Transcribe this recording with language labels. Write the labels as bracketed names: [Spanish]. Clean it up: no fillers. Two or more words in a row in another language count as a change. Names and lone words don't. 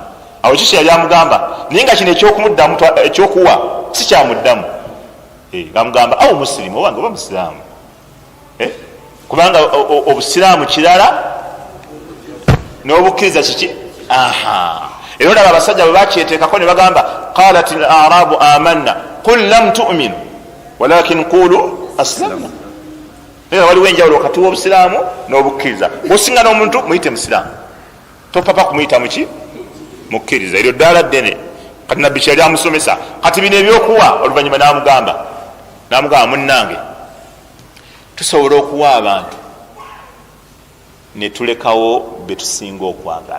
[Ganda] awo kiki yali amugamba naye nga kino ekyokuwa si kyamuddamu. amugamba awo musirimu owange oba musiraamu, kubanga obusiraamu kirala n'obukkiriza kiki. era olaba abasajja bwe bakyeteekako ne bagamba [Arabic] قالت الأعراب آمنا قل لم تؤمنوا ولكن قولوا أسلمنا. [Ganda] era waliwo enjawulo wakati w'obusiraamu n'obukkiriza. bwosinga n'omuntu muyite musiraamu, topapa kumuyita muki mukkiriza. eryo ddala ddene. kati nabbi kyali amusomesa. kati bino ebyokuwa oluvanyuma namugamba munnange tusobola okuwa abantu netulekawo betusinga okwagala.